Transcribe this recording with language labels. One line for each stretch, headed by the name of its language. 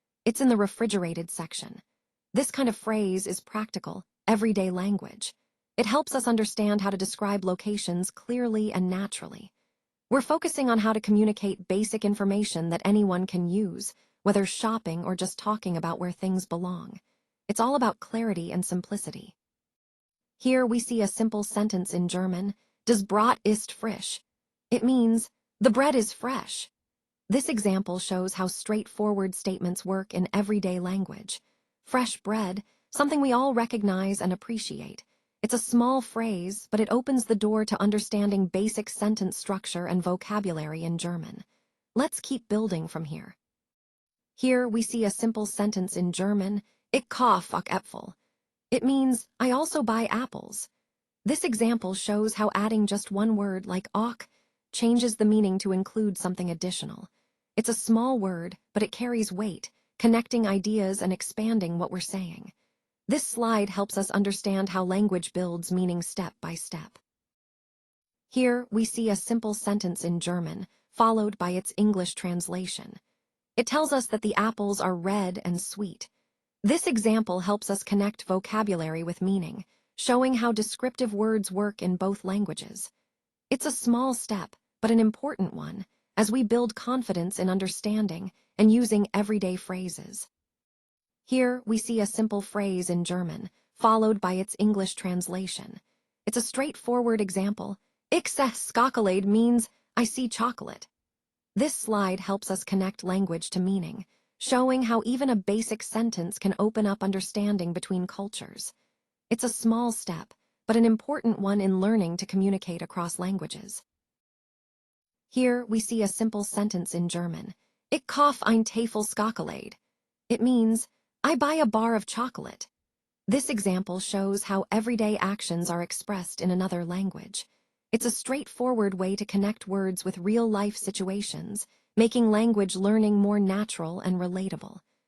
English: It's in the refrigerated section. This kind of phrase is practical, everyday language. It helps us understand how to describe locations clearly and naturally. We're focusing on how to communicate basic information that anyone can use, whether shopping or just talking about where things belong. It's all about clarity and simplicity. Here we see a simple sentence in German,
German: Das Brot ist frisch.
English: It means, the bread is fresh. This example shows how straightforward statements work in everyday language. Fresh bread, something we all recognize and appreciate. It's a small phrase, but it opens the door to understanding basic sentence structure and vocabulary in German. Let's keep building from here. Here we see a simple sentence in German,
German: Ich kaufe auch Äpfel.
English: It means, I also buy apples. This example shows how adding just one word like auch changes the meaning to include something additional. It's a small word, but it carries weight, connecting ideas and expanding what we're saying. This slide helps us understand how language builds meaning step by step. Here, we see a simple sentence in German, followed by its English translation. It tells us that the apples are red and sweet. This example helps us connect vocabulary with meaning, showing how descriptive words work in both languages. It's a small step, but an important one, as we build confidence in understanding and using everyday phrases. Here, we see a simple phrase in German, followed by its English translation. It's a straightforward example.
German: Ich sehe Schokolade
English: means, I see chocolate. This slide helps us connect language to meaning, showing how even a basic sentence can open up understanding between cultures. It's a small step, but an important one in learning to communicate across languages. Here, we see a simple sentence in German.
German: Ich kaufe eine Tafel Schokolade.
English: It means, I buy a bar of chocolate. This example shows how everyday actions are expressed in another language. It's a straightforward way to connect words with real-life situations, making language learning more natural and relatable.